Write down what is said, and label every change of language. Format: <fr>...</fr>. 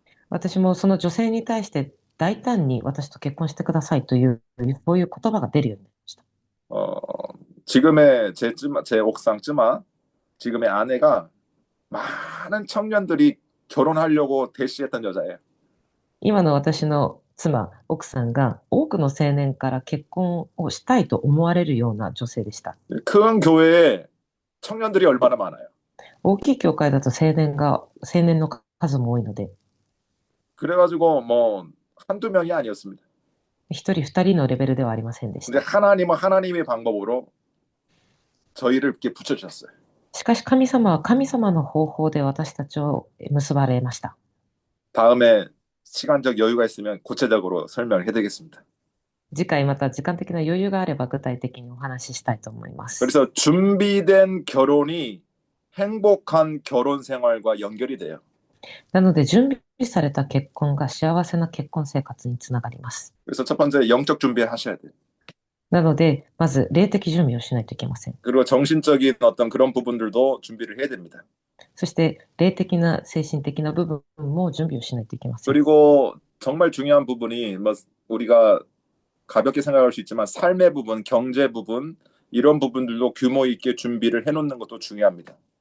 <ja>私もその女性に対して大胆に私と結婚してくださいというそういう言葉が出るようになりました。</ja> <ko>지금의 제</ko> <ja>옥상 쯔마</ja> <ko>지금의 아내가 많은 청년들이 결혼하려고 대시했던 여자예요.</ko> <ja>今の私の奥さんが多くの青年から結婚をしたいと思われるような女性でした。</ja> <ko>큰 교회에 청년들이 얼마나 많아요.</ko> <ja>大きい教会だと青年の数も多いので、</ja> <ko>그래가지고 뭐 한두 명이 아니었습니다.</ko> <ja>一人二人のレベルではありませんでし</ja> <ko>근데</ko> <ja>た。</ja> <ko>하나님은 하나님의 방법으로 저희를 이렇게 붙여주셨어요.</ko> <ja>しかし神様は神様の方法で私たちを結ばれました。</ja> <ko>다음에 시간적 여유가 있으면 구체적으로 설명을 해드리겠습니다.</ko> <ja>次回また時間的な余裕があれば具体的にお話ししたいと思います。</ja> <ko>그래서 준비된 결혼이 행복한 결혼 생활과 연결이 돼요.</ko> <ja>なので準備された結婚が幸せな結婚生活につながります。</ja> <ko>그래서 첫 번째 영적 준비를 하셔야 돼요.</ko> <ja>なのでまず霊的準備をしないといけません。</ja> <ko>그리고 정신적인 어떤 그런 부분들도 준비를 해야 됩니다.</ko> <ja>そして霊的な精神的な部分も準備をしないといけません。</ja> <ko>그리고 정말 중요한 부분이 뭐 우리가 가볍게 생각할 수 있지만 삶의 부분, 경제 부분 이런 부분들도 규모 있게 준비를 해놓는 것도 중요합니다.</ko>